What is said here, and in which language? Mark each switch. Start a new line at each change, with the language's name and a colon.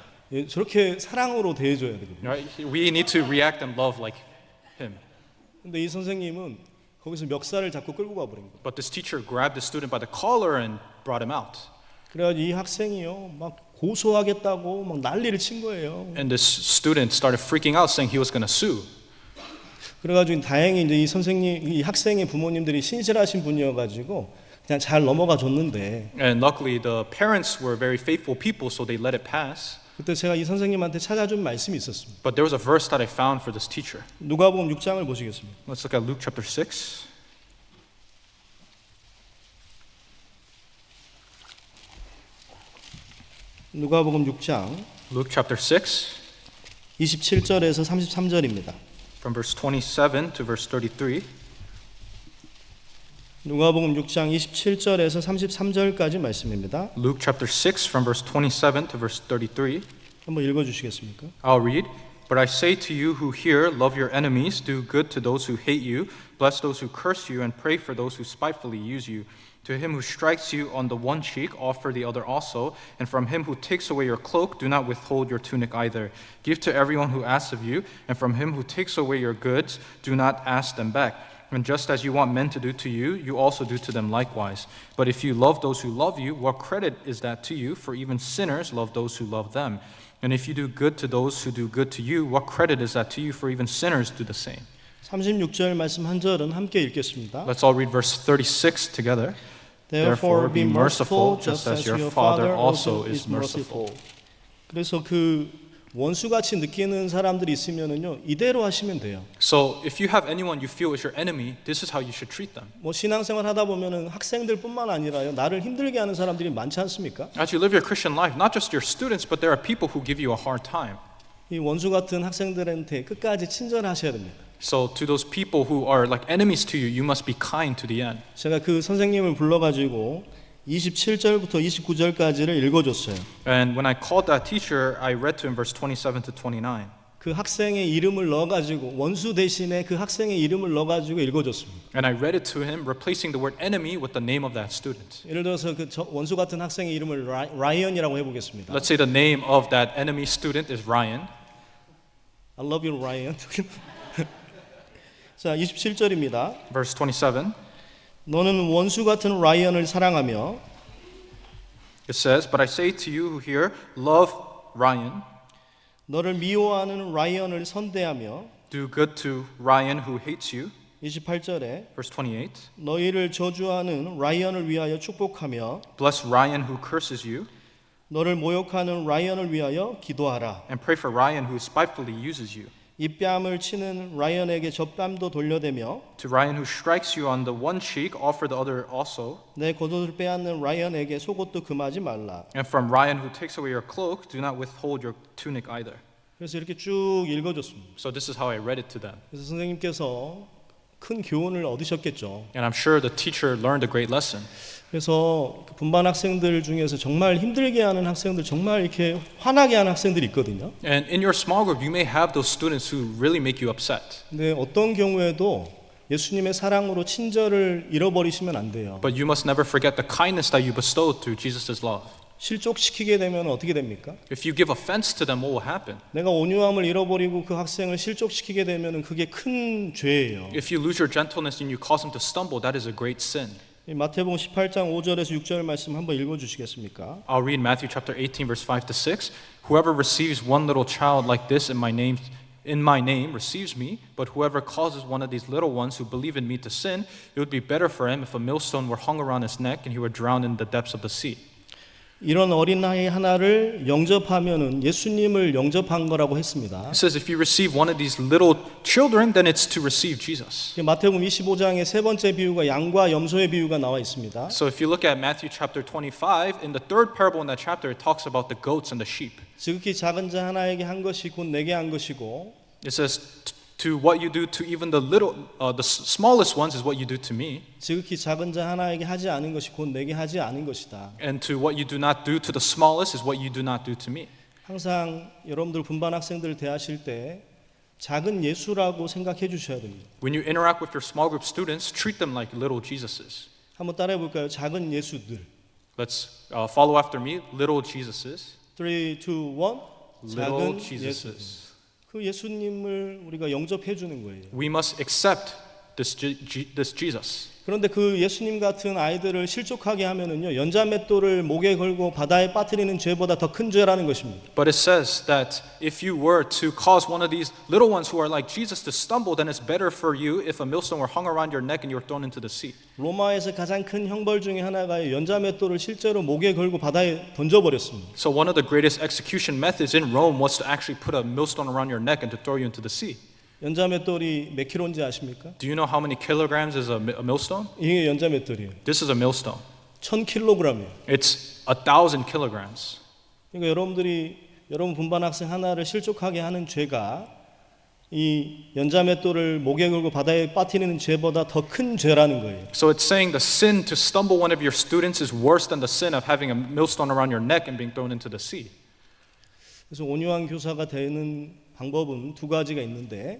Korean: 예, 저렇게 사랑으로 대해줘야 되거든요.
English: Right? We need to react and love like him.
Korean: 근데 이 선생님은 거기서 멱살을 잡고 끌고 가버린 거예요.
English: But this teacher grabbed the student by the collar and brought him out.
Korean: 그래가지고 이 학생이요, 막 고소하겠다고 막 난리를 친 거예요.
English: And this student started freaking out, saying he was going to sue.
Korean: 그래가지고 다행히 이제 이 선생님, 이 학생의 부모님들이 신실하신 분이어가지고 그냥 잘 넘어가 줬는데.
English: And luckily, the parents were very faithful people, so they let it pass.
Korean: 그때 제가 이 선생님한테 찾아준 말씀이 있었습니다.
English: But there was a verse that I found for this teacher.
Korean: 누가복음 6장을 보시겠습니다.
English: Let's look at Luke chapter 6.
Korean: 누가복음 6장
English: Luke chapter 6,
Korean: 27절에서 33절입니다.
English: from verse 27 to verse 33.
Korean: 누가복음 6장 27절에서 33절까지 말씀입니다.
English: Luke chapter 6 from verse 27 to verse 33.
Korean: 한번 읽어 주시겠습니까?
English: I'll read. But I say to you who hear, love your enemies, do good to those who hate you, bless those who curse you, and pray for those who spitefully use you. To him who strikes you on the one cheek, offer the other also, and from him who takes away your cloak, do not withhold your tunic either. Give to everyone who asks of you, and from him who takes away your goods, do not ask them back. And just as you want men to do to you, you also do to them likewise. But if you love those who love you, what credit is that to you? For even sinners love those who love them. And if you do good to those who do good to you, what credit is that to you? For even sinners do the same.
Korean: 36절 말씀 한 절은 함께 읽겠습니다.
English: Let's all read verse 36 together. Therefore be merciful just as your Father also is merciful.
Korean: 그래서 그 원수같이 느끼는 사람들이 있으면은요 이대로 하시면 돼요.
English: So if you have anyone you feel is your enemy, this is how you should treat them.
Korean: 뭐 신앙생활 하다 보면은 학생들뿐만 아니라요 나를 힘들게 하는 사람들이 많지 않습니까?
English: As you live your Christian life, not just your students, but there are people who give you a hard time.
Korean: 이 원수 같은 학생들한테 끝까지 친절하셔야 됩니다.
English: So to those people who are like enemies to you, you must be kind to the end.
Korean: 제가 그 선생님을 불러가지고 27절부터 29절까지를 읽어줬어요.
English: And when I called that teacher, I read to him verse 27 to 29.
Korean: 그 학생의 이름을 넣어가지고 원수 대신에 그 학생의 이름을 넣어가지고 읽어줬습니다.
English: And I read it to him, replacing the word enemy with the name of that student.
Korean: 예를 들어서 그 원수 같은 학생의 이름을 라이언이라고 해보겠습니다.
English: Let's say the name of that enemy student is Ryan. I love you, Ryan.
Korean: 자, 27절입니다.
English: Verse 27.
Korean: 너는 원수 같은 라이언을 사랑하며
English: It says, But I say to you who hear, love Ryan,
Korean: 너를 미워하는 라이언을 선대하며
English: do good to Ryan who hates you.
Korean: 28절에
English: Verse 28.
Korean: 너희를 저주하는 라이언을 위하여 축복하며
English: Bless Ryan who curses you,
Korean: 너를 모욕하는 라이언을 위하여 기도하라.
English: and pray for Ryan who spitefully uses you.
Korean: 입뺨을 치는 라이언에게 젖뺨도 돌려대며
English: To Ryan who strikes you on the one cheek, offer the other also.
Korean: 내 겉옷을 빼앗는 라이언에게 속옷도 금하지 말라.
English: And from Ryan who takes away your cloak, do not withhold your tunic either.
Korean: 그래서 이렇게 쭉 읽어줬습니다.
English: So this is how I read it to them.
Korean: 그래서 선생님께서 큰 교훈을 얻으셨겠죠.
English: And I'm sure the teacher learned a great lesson.
Korean: 그래서 분반 학생들 중에서 정말 힘들게 하는 학생들, 정말 이렇게 화나게 하는 학생들이 있거든요.
English: And in your small group, you may have those students who really make you upset.
Korean: 근데 어떤 경우에도 예수님의 사랑으로 친절을 잃어버리시면 안 돼요.
English: But you must never forget the kindness that you bestowed through Jesus' love.
Korean: 실족시키게 되면 어떻게 됩니까?
English: If you give offense to them, what will happen?
Korean: 내가 온유함을 잃어버리고 그 학생을 실족시키게 되면 그게 큰 죄예요.
English: If you lose your gentleness and you cause them to stumble, that is a great sin.
Korean: 이 마태복음 18장 5절에서 6절 말씀 한번 읽어 주시겠습니까?
English: I'll read Matthew chapter 18 verse 5 to 6. Whoever receives one little child like this in my name receives me, but whoever causes one of these little ones who believe in me to sin, it would be better for him if a millstone were hung around his neck and he were drowned in the depths of the sea.
Korean: 이런 어린아이 하나를 영접하면은 예수님을 영접한 거라고 했습니다.
English: It says if you receive one of these little children, then it's to receive Jesus.
Korean: 마태복음 25장의 세 번째 비유가 양과 염소의 비유가 나와 있습니다.
English: So if you look at Matthew chapter 25, in the third parable in that chapter, it talks about the goats and the sheep.
Korean: 지극히 작은 자 하나에게 한 것이 곧 내게 한 것이고
English: It says to what you do to even the smallest ones is what you do to me.
Korean: 지극히 작은 자 하나에게 하지 않은 것이 곧 내게 하지 않은 것이다.
English: And to what you do not do to the smallest is what you do not do to me.
Korean: 항상 여러분들 분반 학생들 대하실 때 작은 예수라고 생각해 주셔야 됩니다.
English: When you interact with your small group students, treat them like little Jesuses.
Korean: 한번 따라해 볼까요? 작은 예수들.
English: Let's follow after me, little Jesuses. 3, 2, 1. Little
Korean: 작은 예수.
English: Jesuses.
Korean: 그 예수님을 우리가 영접해 주는 거예요.
English: We must accept this Jesus.
Korean: 그런데 그 예수님 같은 아이들을 실족하게 하면은요 연자맷돌을 목에 걸고 바다에 빠뜨리는 죄보다 더 큰 죄라는 것입니다.
English: But it says that if you were to cause one of these little ones who are like Jesus to stumble, then it's better for you if a millstone were hung around your neck and you were thrown into the sea.
Korean: 로마에서 가장 큰 형벌 중에 하나가 연자맷돌을 실제로 목에 걸고 바다에 던져버렸습니다.
English: So one of the greatest execution methods in Rome was to actually put a millstone around your neck and to throw you into the sea.
Korean: 연자맷돌이 몇 킬로인지 아십니까?
English: Do you know how many kilograms is a millstone?
Korean: 이게 연자맷돌이에요.
English: This is a millstone.
Korean: 1000kg이에요.
English: It's 1,000 kilograms.
Korean: 그러니까 여러분 분반 학생 하나를 실족하게 하는 죄가 이 연자맷돌을 목에 걸고 바다에 빠뜨리는 죄보다 더 큰 죄라는 거예요.
English: So it's saying the sin to stumble one of your students is worse than the sin of having a millstone around your neck and being thrown into the sea.
Korean: 그래서 온유한 교사가 되는 방법은 두 가지가 있는데